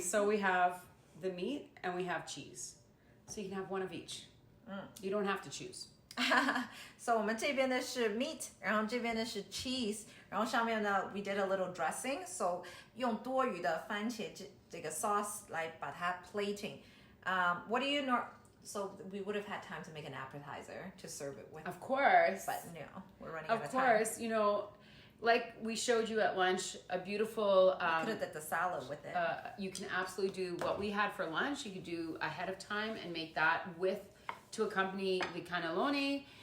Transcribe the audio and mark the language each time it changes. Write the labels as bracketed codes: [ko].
[en] So we have the meat and we have cheese. So you can have one of each. You don't have to choose. [zh] So 我们这边的是 meat， 然后这边的是 cheese， 然后上面呢 [en] we did a little dressing， [zh] so 用多余的番茄这个 sauce 来把它 plating。 [en] What do you know? So we would have had time to make an appetizer to serve it with. Of course. But no, we're running out of Of time. course, you know, like we showed you at lunch, a beautiful. Could have did the salad with it. You can absolutely do what we had for lunch. You could do ahead of time and make that to accompany the cannelloni.